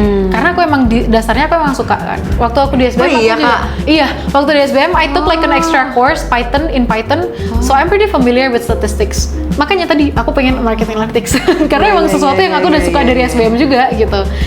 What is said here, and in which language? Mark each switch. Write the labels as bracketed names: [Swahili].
[Indonesian] Karena aku emang dasarnya aku emang suka kan. Waktu aku di SBM [English] waktu di SBM I took like an extra course Python, so I'm pretty familiar with statistics. [Indonesian] Makanya tadi aku pengen marketing analytics karena emang sesuatu yang aku udah suka dari SBM juga gitu.